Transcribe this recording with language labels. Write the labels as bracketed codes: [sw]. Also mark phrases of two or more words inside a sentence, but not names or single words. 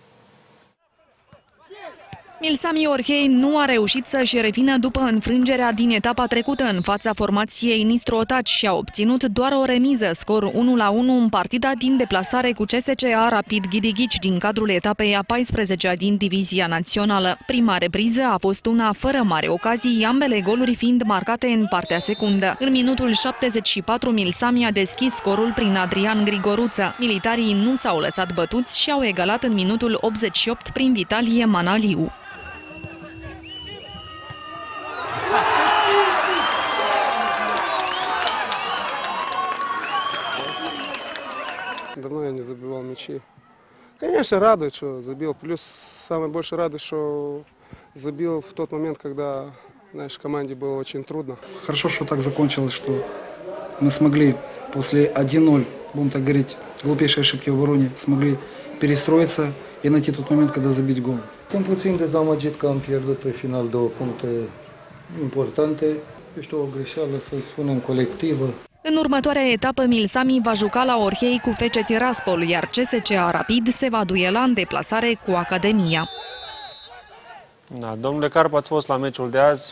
[ro] Milsami Orhei nu a reușit să-și revină după înfrângerea din etapa trecută în fața formației Nistro-Otaci și a obținut doar o remiză, scor 1-1 în partida din deplasare cu CSCA Rapid Ghidighici din cadrul etapei a 14-a din divizia națională. Prima repriză a fost una fără mare ocazii, ambele goluri fiind marcate în partea secundă. În minutul 74, Milsami a deschis scorul prin Adrian Grigoruță. Militarii nu s-au lăsat bătuți și au egalat în minutul 88 prin Vitalie Manaliu. [ru] Давно я не забивал мячи. Конечно, радует, что забил. Плюс самое больше радует, что забил в тот момент, когда, знаешь, команде было очень трудно. Хорошо, что так закончилось, что мы смогли после 1-0, будем так говорить, глупейшей ошибки в обороне, смогли перестроиться и найти тот момент, когда забить гол. [ro] Sunt puțin dezamăgit că am pierdut pe final 2 puncte importante. Este o greșeală, să spunem, colectivă. În următoarea etapă, Milsami va juca la Orhei cu FC Tiraspol, iar CSCA Rapid se va duela în deplasare cu Academia. Da, domnule Carp, ați fost la meciul de azi.